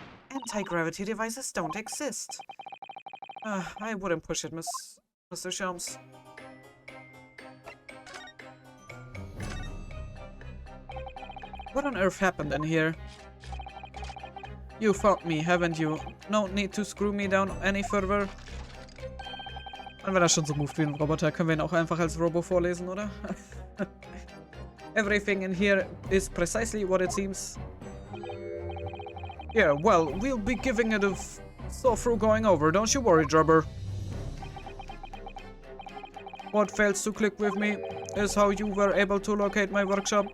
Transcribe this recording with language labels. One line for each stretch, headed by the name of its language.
English: Anti-gravity devices don't exist. I wouldn't push it, Mr. Sholmes. What on earth happened in here? You found me, haven't you? No need to screw me down any further.
German: Und wenn er schon so moved wie ein Roboter, können wir ihn auch einfach als Robo vorlesen, oder?
English: Everything in here is precisely what it seems. Yeah, well, we'll be giving it a through going over, don't you worry, Drubber. What fails to click with me is how you were able to locate my workshop.